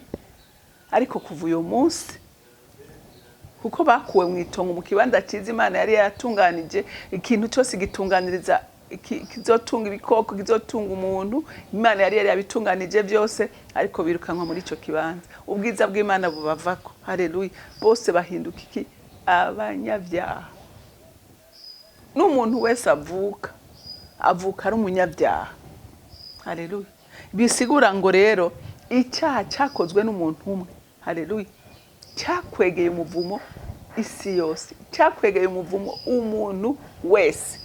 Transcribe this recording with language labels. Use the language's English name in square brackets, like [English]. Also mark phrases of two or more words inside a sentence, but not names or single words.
[Rundi] Ariko kuva uyo munsi, kuko bakuwe mu itongo mu kibanza cyiza Imana yari yatunganije, ikintu cyose gitunganiriza kizotunga ibikoko, kizotunga umuntu, Imana yari yabitunganije byose, ariko birukanwa muri ico kibanza. Ubwiza bw'Imana bubavako. Haleluya. Bose bahinduka iki? Abanyabyaha. N'umuntu wese avuka ari umunyabyaha. Haleluya. Bisigura ngo rero icyaha cyakozwe n'umuntu umwe. Haleluya. Cyakwegeye umuvumo isi yose, cyakwegeye umuvumo umuntu wese.